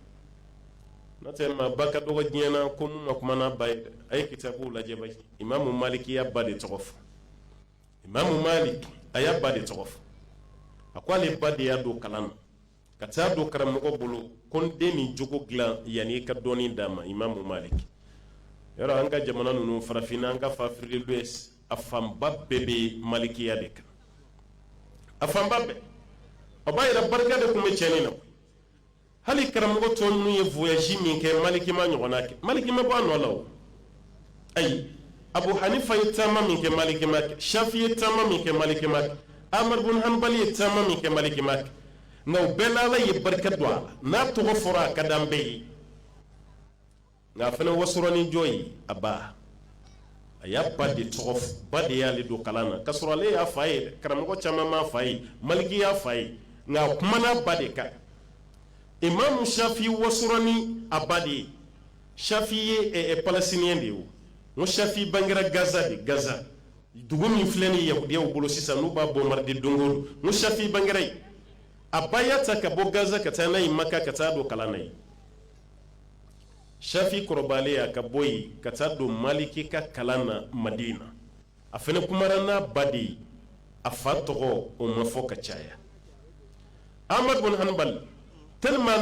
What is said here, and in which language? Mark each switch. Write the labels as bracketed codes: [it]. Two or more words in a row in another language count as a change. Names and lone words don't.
[bm] n'o tɛ maa ba ka dɔgɔ diɲɛ na ko mun ma kuma n'a ba ye dɛ a ye kitabuw lajɛ ba imamu maliki y'a ba de tɔgɔ fɔ imamu malik a y'a ba de tɔgɔ fɔ a ko ale ba de y'a don kalan na ka taa don karamɔgɔ bolo ko n den nin jogo dilan yanni i ka dɔɔnin d'a ma imamu malik yɔrɔ an ka jamana ninnu farafinna an ka fafirilen bɛ a fanba bɛɛ bɛ malikiya de kan a fanba bɛɛ a b'a yɛrɛ barika de tun bɛ tiɲɛni na hali karamɔgɔ tɔ ninnu ye voyage min kɛ malikima ɲɔgɔnna kɛ malikima bɔ a nɔ la o ayi abu hanifa ye taama min kɛ malikima kɛ shafi ye taama min kɛ malikima kɛ ahmad bin hanbali ye taama min kɛ malikima kɛ nka o bɛɛ la ala ye barika don a la n'a tɔgɔ fɔra a ka d'an bɛɛ ye nka a fana wasɔrɔni jɔ ye a ba a y'a ba de tɔgɔ fɔ ba de y'ale don kalan na k'a sɔrɔ ale y'a fa ye dɛ karamɔgɔ caman m'a fa ye maliki y'a fa ye nka a kumana ba de kan imamu shafi wasɔrɔni a ba de ye shafi ye palestinien de ye o n ko shafi bangera gaza de gaza dugu min filɛ ni yahudiyaw bolo sisan n'u b'a bombarder don o don n ko shafi bangera ye a ba y'a ta ka bɔ gaza ka taa n'a ye maka ka taa don kalan na ye shafi kɔrɔbalen a ka bɔ yen ka taa don maliki ka kalan na madina a fana kumara n'a ba de ye a fa tɔgɔ o ma fɔ ka caya ahmad bin hanbal tellement